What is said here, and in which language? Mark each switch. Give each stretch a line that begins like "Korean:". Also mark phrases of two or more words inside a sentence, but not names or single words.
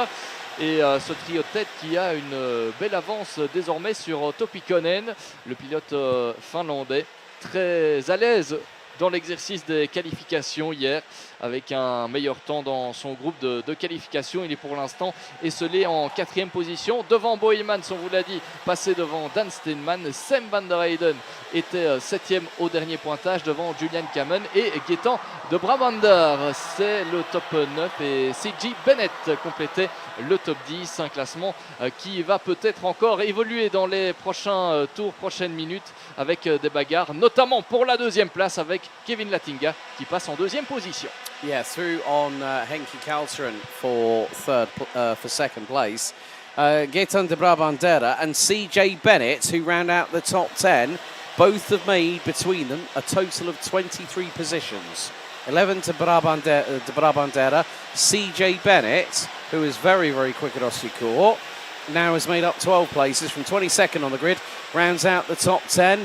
French: Et ce trio de tête qui a une belle avance désormais sur Otto Pikkonen, le pilote finlandais, très à l'aise dans l'exercice des qualifications hier, avec un meilleur temps dans son groupe de qualification. Il est pour l'instant esselé en 4e position. Devant Bo Heymans, on vous l'a dit, passé devant Dan Steenman. Sam van der Heyden était 7e au dernier pointage devant Julian Cameron et Gaetan de Brabander. C'est le top 9 et C.J. Bennett complétait le top 10. Un classement qui va peut-être encore évoluer dans les prochains tours, prochaines minutes avec des bagarres, notamment pour la 2e place avec Kevin Latinga qui passe en 2e position.
English: Yeah, through on Henki Kalteren for 2nd place. Gaetan de Brabandera and CJ Bennett, who round out the top 10, both have made between them a total of 23 positions. 11 to Brabandera. CJ Bennett, who is very, very quick at Ossecourt, now has made up 12 places from 22nd on the grid, rounds out the top 10.